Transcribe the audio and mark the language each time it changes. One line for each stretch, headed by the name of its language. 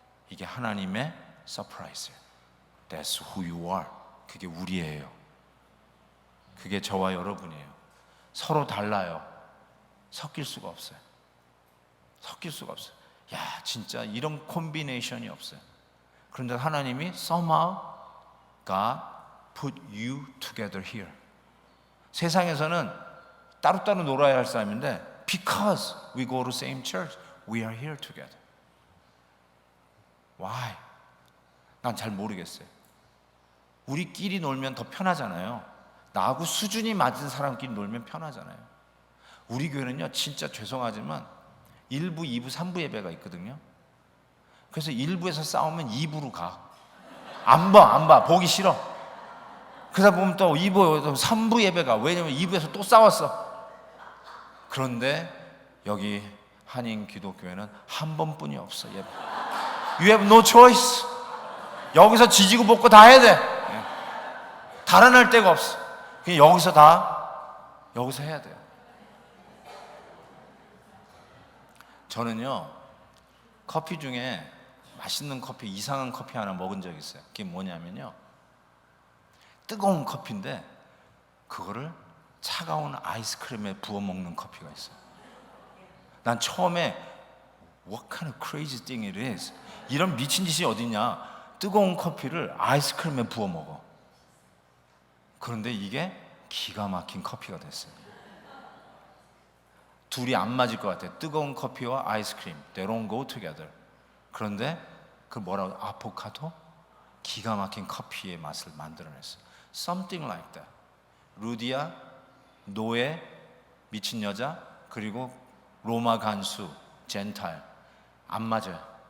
Korean: 이게 하나님의 서프라이즈예요.
English: That's who you are.
Korean: 그게 우리예요. 그게 저와 여러분이에요. 서로 달라요. 섞일 수가 없어요. 섞일 수가 없어요. 야, 진짜 이런 콤비네이션이 없어요. 그런데 하나님이
English: somehow God put you together here.
Korean: 세상에서는 따로따로 놀아야 할 사람인데
English: because we go to same church, we are here together. Why?
Korean: 난 잘 모르겠어요. 우리끼리 놀면 더 편하잖아요. 나하고 수준이 맞은 사람끼리 놀면 편하잖아요. 우리 교회는요, 진짜 죄송하지만 1부, 2부, 3부 예배가 있거든요. 그래서 1부에서 싸우면 2부로 가. 안 봐. 보기 싫어. 그러다 보면 또 2부, 3부 예배가. 왜냐면 2부에서 또 싸웠어. 그런데 여기 한인 기독교회는 한 번뿐이 없어, 예배.
English: You have no choice.
Korean: 여기서 지지고 볶고 다 해야 돼. 달아날 데가 없어. 그냥 여기서 해야 돼요. 저는요, 커피 중에 맛있는 커피, 이상한 커피 하나 먹은 적이 있어요. 그게 뭐냐면요, 뜨거운 커피인데 그거를 차가운 아이스크림에 부어 먹는 커피가 있어요. 난 처음에
English: What kind of crazy thing it is?
Korean: 이런 미친 짓이 어딨냐? 뜨거운 커피를 아이스크림에 부어 먹어. 그런데 이게 기가 막힌 커피가 됐어요. 둘이 안 맞을 것 같아. 뜨거운 커피와 아이스크림,
English: they don't go together.
Korean: 그런데 그 뭐라고, 아포카도? 기가 막힌 커피의 맛을 만들어냈어.
English: Something like that.
Korean: 루디아, 노예, 미친 여자, 그리고 로마 간수, 젠탈, 안 맞아요.